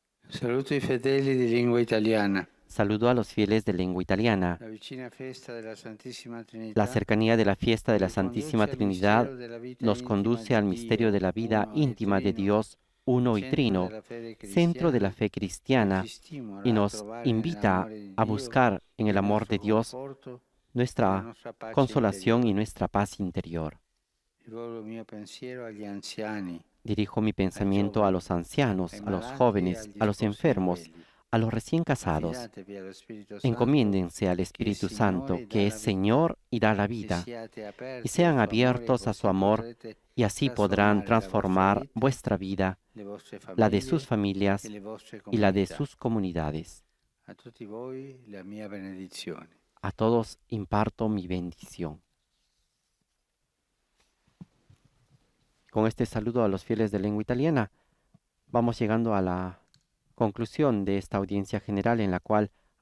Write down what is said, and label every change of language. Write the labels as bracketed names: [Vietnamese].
[Italian] Saluto i fedeli di lingua italiana. [Spanish] Saludo a los fieles de lengua italiana. [Italian] La vicina festa della Santissima Trinità [Spanish] La cercanía de la fiesta de la Santísima Trinidad nos conduce al misterio de la vida íntima de Dios uno y trino, centro de la fe cristiana, y nos invita a buscar en el amor de Dios nuestra consolación y nuestra paz interior. [Italian] Rivolgo il mio pensiero agli anziani. [Spanish] Dirijo mi pensamiento a los ancianos, a los jóvenes, a los enfermos, a los recién casados. Encomiéndense al Espíritu Santo, que es Señor y da la vida, y sean abiertos a su amor, y así podrán transformar vuestra vida, la de sus familias y la de sus comunidades. [Italian] A tutti voi la mia benedizione. [Spanish] A todos imparto mi bendición. Con este saludo a los fieles de lengua italiana, vamos llegando a la conclusión de esta audiencia general en la cual